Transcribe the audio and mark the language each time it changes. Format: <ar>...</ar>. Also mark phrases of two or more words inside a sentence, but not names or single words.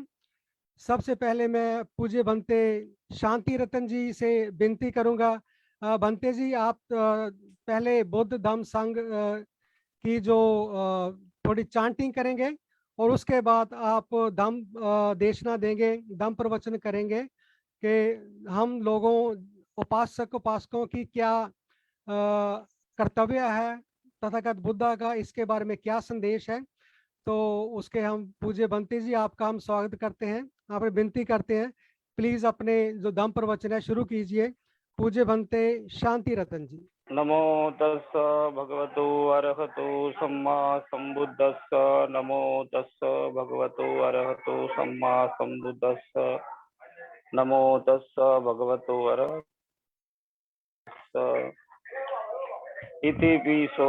<hi>सबसे पहले मैं पूज्य भंते शांति रतन जी से विनती करूंगा, भंते जी आप पहले बुद्ध धम्म संघ की जो थोड़ी चांटिंग करेंगे और उसके बाद आप धम्म देशना देंगे, धम्म प्रवचन करेंगे कि हम लोगों उपासक उपासकों की क्या कर्तव्य है, तथागत बुद्धा का इसके बारे में क्या संदेश है। तो उसके हम पूज्य बंती जी आपका हम स्वागत करते हैं, आप विनती करते हैं प्लीज अपने जो धम्म प्रवचन है शुरू कीजिए। पूज्य बंते शांति रतन जी।</hi> <pi>नमो तस्स भगवतो अरहतो सम्मा सम्बुद्धस्स। नमो तस्स भगवतो अरहतो सम्मा सम्बुद्धस्स। नमो तस्स भगवतो अरहतस्स इति पिसो</pi>